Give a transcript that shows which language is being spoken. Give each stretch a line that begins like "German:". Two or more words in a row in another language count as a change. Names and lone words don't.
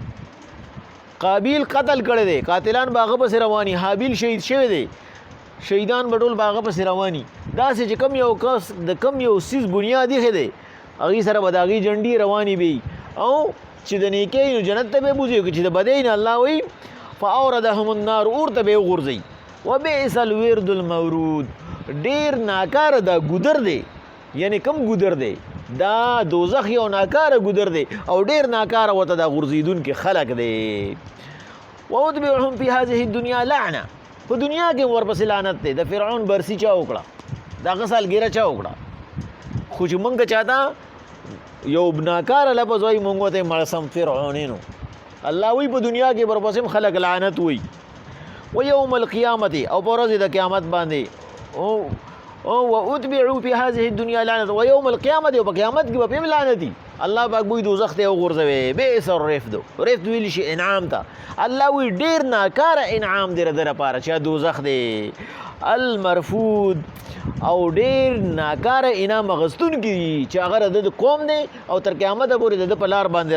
Pashto: قابیل قتل کړی دی قاتلان به هغه پسې رواني حابیل شهید شوی دی شهیدان به ټول به هغه پسې رواني داسې چې کم یو کس د کم یو سیز بنیاد ایښی دی هغې سره به د هغې جنډې روانې وي او چې د نیکۍ نو جنت ته به یې بوځي چې د بدۍ نه الله وایي
Arabic: فاوردهم النار
Pashto: اور ته به یې وغورځوي
Arabic: وبئس الورد المورود
Pashto: ډیر ناکاره دا ګودر دی یعنی کم ګودر دی دا دوزخ یو ناکاره ګودر دی او ډیر ناکاره ورته دا غورځېدونکي خلک دی
Arabic: واتبعهم فی هذه الدنیا لعنه
Pashto: په دنیا کې ورپسې لعنت دی د فرعون برسی چا وکړه د هغه سالګیره چا وکړه خو چې مونږ چاته یو ناکاره لفظ وایي مونږ ورته مړسم فرعونینو الله وایي په دنیا کې ورپسې خلک لعنت وایي
Arabic: ويوم القيامة
Pashto: او پرز د قیامت باندې او
Arabic: واتبعوا في هذه الدنيا لعنة ويوم القيامة
Pashto: او په قیامت کې به لعنتي الله پاک وی دوزخ ته وګرځوي
Arabic: بئس الرفد
Pashto: رفد ویل شي انعام ته الله وی ډیر ناکاره انعام دی در پاره چې دوزخ دی المرفود او ډیر ناکاره انعام غستون کی چې هغه د قوم دی او تر قیامت پورې د پلار باندې